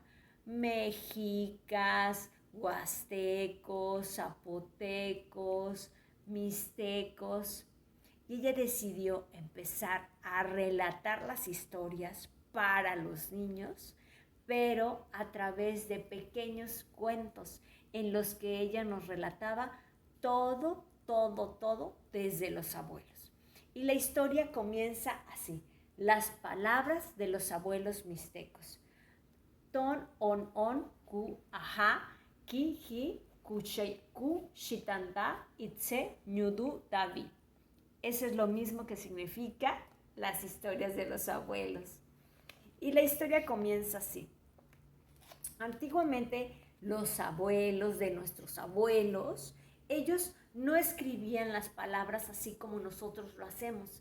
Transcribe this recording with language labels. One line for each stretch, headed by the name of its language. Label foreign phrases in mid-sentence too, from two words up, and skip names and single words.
Spanish: Mexicas, huastecos, zapotecos, mixtecos, y ella decidió empezar a relatar las historias para los niños, pero a través de pequeños cuentos en los que ella nos relataba todo desde los abuelos. Y la historia comienza así: las palabras de los abuelos mixtecos.
Mixtepec Mixtec: Ton on ku aha ki hi ku shitanda itse nyudu davi.
Spanish: Eso es lo mismo que significa las historias de los abuelos. Y la historia comienza así. Antiguamente los abuelos de nuestros abuelos, ellos no escribían las palabras así como nosotros lo hacemos.